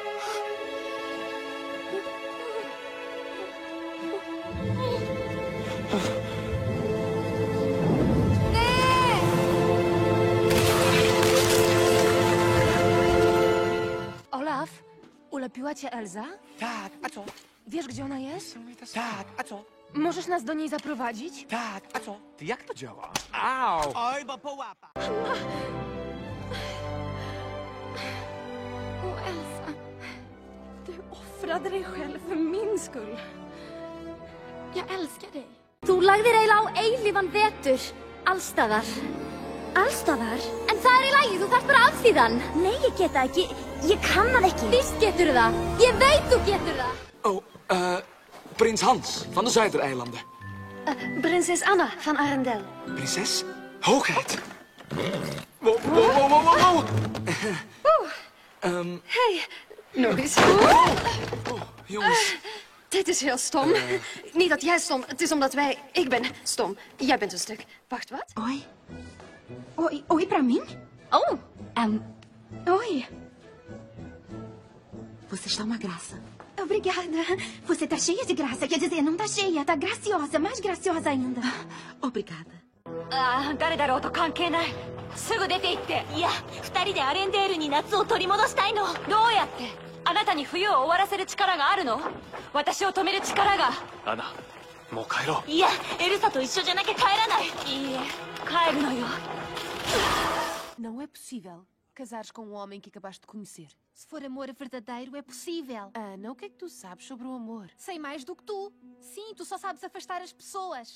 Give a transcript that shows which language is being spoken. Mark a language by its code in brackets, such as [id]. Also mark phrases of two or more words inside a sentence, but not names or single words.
[pl] Olaf, ulepiła cię Elza? Tak, a co? Wiesz, gdzie ona jest? Tak, a co? Możesz nas do niej zaprowadzić? Tak, a co? Ty jak to działa? Au! Oj, bo połapa. [sv] Åh, Elsa. Du offrade dig själv för min skull. Jag älskar dig. [is] Þú lagðir eiginlega á eilífan vetur. Allstaðar. Allstaðar? En það er í lagi, þú þarft bara afþvíðan. Nei, ég get það ekki. Ég kann það ekki. Víst getur það. Ég veit þú getur það. [nl] Prins Hans van de Zuidereilanden. Prinses Anna van Arendel. Prinses? Hoogheid. Wow. Hej, nog eens. Jongens. Dit is heel stom. Niet dat jij stom, het is omdat wij... Ik ben stom. Jij bent een stuk. Wacht, wat? [pt] Oi pra mim? Oh. Oi. Você está uma graça. Obrigada. Você tá cheia de graça. Quer dizer, não tá cheia, tá graciosa. Mais graciosa ainda. Obrigada. [ja] 誰だろうと関係ない。すぐ出て行って。いや、二人でアレンデールに夏を取り戻したいの。どうやって？あなたに冬を終わらせる力があるの？私を止める力が。アナ、もう帰ろう。いや、エルサと一緒じゃなきゃ帰らない。いいえ、帰るのよ。 [pt] Não é possível casares com um homem que acabaste de conhecer. Se for amor verdadeiro, é possível. Ana, o que é que tu sabes sobre o amor? Sei mais do que tu. Sim, tu só sabes afastar as pessoas.